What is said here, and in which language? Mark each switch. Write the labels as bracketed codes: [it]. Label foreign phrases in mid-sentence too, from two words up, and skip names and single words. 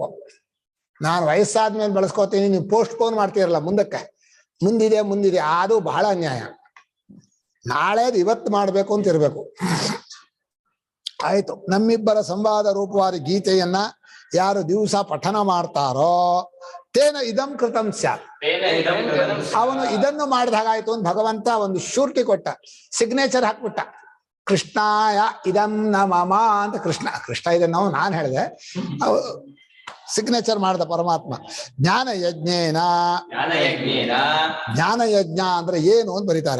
[kn] ನಾನು ವಯಸ್ಸಾದ್ಮೇಲೆ ಬಳಸ್ಕೋತೀನಿ, ನೀವು ಪೋಸ್ಟ್ ಪೋನ್ ಮಾಡ್ತೀರಲ್ಲ ಮುಂದಕ್ಕೆ, ಮುಂದಿದೆ, ಅದು ಬಹಳ ಅನ್ಯಾಯ. ನಾಳೆದು ಇವತ್ತು ಮಾಡ್ಬೇಕು ಅಂತ ಇರ್ಬೇಕು. ಆಯ್ತು. ನಮ್ಮಿಬ್ಬರ ಸಂವಾದ ರೂಪವಾದ ಗೀತೆಯನ್ನ ಯಾರು ದಿವಸ ಪಠನ ಮಾಡ್ತಾರೋ [sa] ತೇನ ಇದಂ ಕೃತಂ ಸ್ಯಾತ್, [kn] ಅವನು ಇದನ್ನು ಮಾಡಿದ ಹಾಗಾಯ್ತು ಅಂತ ಭಗವಂತ ಒಂದು ಶೂರಿಟಿ ಕೊಟ್ಟ, ಸಿಗ್ನೇಚರ್ ಹಾಕ್ಬಿಟ್ಟ. [sa] ಕೃಷ್ಣಾಯ ಇದಂ ನಮಮ ಅಂತ. [kn] ಕೃಷ್ಣ ಇದನ್ನು ನಾನು ಹೇಳಿದೆ, ಸಿಗ್ನೇಚರ್ ಮಾಡಿದ ಪರಮಾತ್ಮ. [sa] ಜ್ಞಾನ ಯಜ್ಞೇನ, [kn] ಜ್ಞಾನ ಯಜ್ಞ ಅಂದ್ರೆ ಏನು ಅಂತ ಬರೀತಾರೆ.